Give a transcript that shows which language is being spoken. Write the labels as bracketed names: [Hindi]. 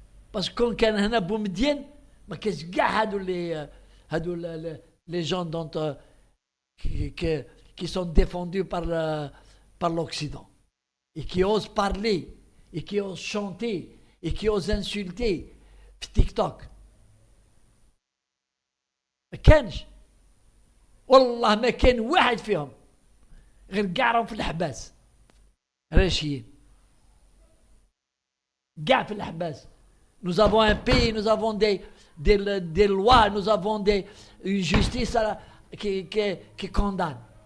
[French] Parce que quand on a Boumediene, qu'est-ce que les gens dont qui sont défendus par l'Occident et qui osent parler et qui osent chanter et qui osent insulter TikTok. [Arabic] ما كانش والله ما كان واحد فيهم غير قاعهم في الحباس راشيين قاع في الحباس. [French] Nous avons un pays, nous avons des lois, nous avons une justice qui condamne.